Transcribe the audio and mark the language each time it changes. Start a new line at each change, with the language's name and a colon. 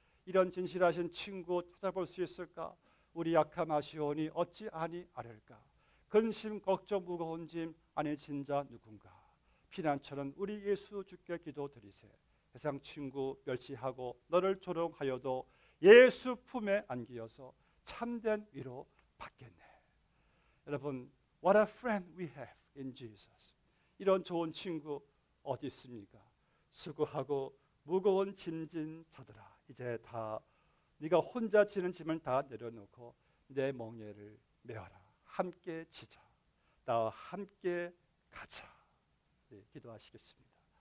Korean: 이런 진실하신 친구 찾아볼 수 있을까. 우리 약함 아시오니 어찌 아니 아랠까. 근심 걱정 무거운 짐 아니 진자 누군가. 피난처는 우리 예수 주께 기도드리세. 세상 친구 멸시하고 너를 조롱하여도 예수 품에 안기어서 참된 위로 받겠네.
English: 여러분, what a friend we have in Jesus.
Korean: 이런 좋은 친구 어디 있습니까? 수고하고 무거운 짐진 자들아, 이제 다 네가 혼자 지는 짐을 다 내려놓고 내 멍에를 메어라. 함께 지자. 나와 함께 가자. 네, 기도하시겠습니다.